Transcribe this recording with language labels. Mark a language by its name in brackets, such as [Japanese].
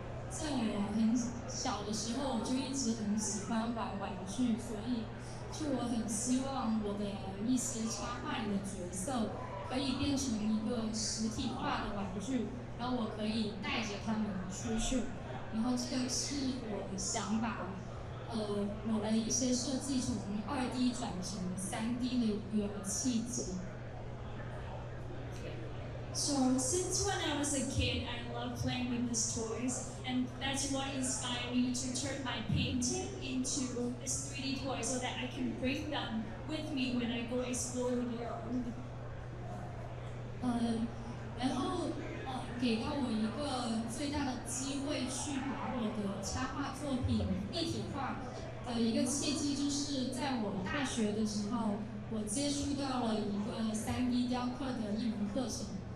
[Chinese] 在我很小的时候，我就一直很喜欢玩玩具，所以就我很希望我的一些插画里的角色可以变成一个实体化的玩具，然后我可以带着它们出去。然后这个是我想把我的一些设计从2D 转成3D 的一个契机。 [English] So since when I was a kid, I loved playing with these toys, and that's what inspired me to turn my painting into this 3D toy so that I can bring them with me when I go explore the world. [Chinese] 然后给到我一个最大的机会去把我的插画作品立体化的一个契机，就是在我大学的时候，我接触到了一个3D 雕刻的一门课程。